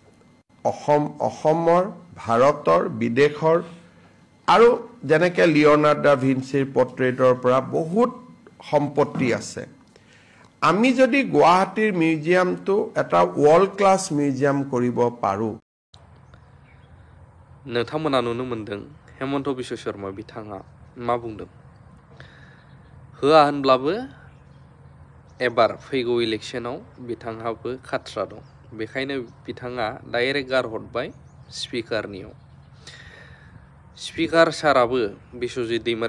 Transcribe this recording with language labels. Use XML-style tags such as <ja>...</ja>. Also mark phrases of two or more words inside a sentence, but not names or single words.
<as>অসমৰ ভাৰতৰ বিদেশৰ আৰু যেনেকৈ লিঅ'নাৰ্ড ডা ভিঞ্চিৰ পৰ্ট্ৰেটৰ পৰা বহুত সম্পত্তি আছে আমি যদি গুৱাহাটীৰ মিউজিয়ামটো এটা</as> <en>world class museum</en> <as>কৰিব পাৰোঁ</as> <brx>नोंथांमोना नुनो मोनदों हेमन्त बिश्व शर्मा बिथाङा मा बुंदों होआ होनब्लाबो एबार फैगौ इलेक्शनाव बिथांहाबो खाथ्रा दं बेखायनो बिथाङा डाइरेक्ट गारहरबाय स्पिकारनियाव स्पिकार साराबो बिश्वजित दैमारि</brx>